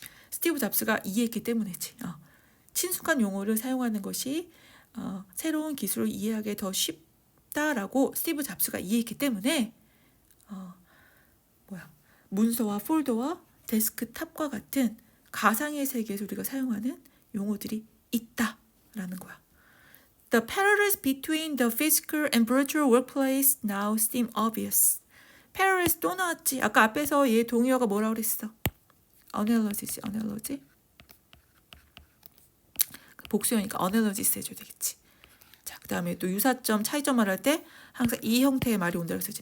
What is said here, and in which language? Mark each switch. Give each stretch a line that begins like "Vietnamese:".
Korean: 스티브 잡스가 이해했기 때문이지. 친숙한 용어를 사용하는 것이 새로운 기술을 이해하기에 더 쉽다라고 스티브 잡스가 이해했기 때문에 문서와 폴더와 데스크탑과 같은 가상의 세계에서 우리가 사용하는 용어들이 있다라는 거야.
English: The parallels between the physical and virtual workplace now seem obvious.
Korean: parallels 또 나왔지. 아까 앞에서 얘 동의어가 뭐라고 그랬어?
English: analogy지. analogy.
Korean: 복수형이니까 analogies 해줘야 되겠지. 자, 그 다음에 또 유사점, 차이점 말할 때 항상 이 형태의 말이 온다고 했었지.